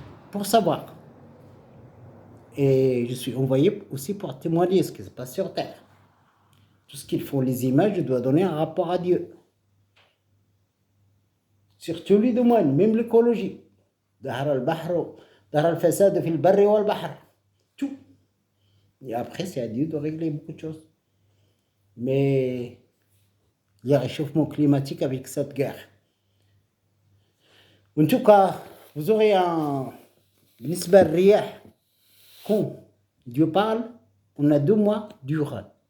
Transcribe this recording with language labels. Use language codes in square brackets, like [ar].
[fr] Pour savoir. Et je suis envoyé aussi pour témoigner ce qui se passe sur Terre. Tout ce qu'il faut, les images, je dois donner un rapport à Dieu. Sur tous les domaines, même l'écologie. [ar] ظهر البحر ظهر الفساد في البر والبحر. [fr] Tout. Et après, c'est à Dieu de régler beaucoup de choses. Mais il y a un réchauffement climatique avec cette guerre. En tout cas, vous aurez un [ar] بالنسبة للرياح. [fr] Quand Dieu parle, on a 2 mois durs.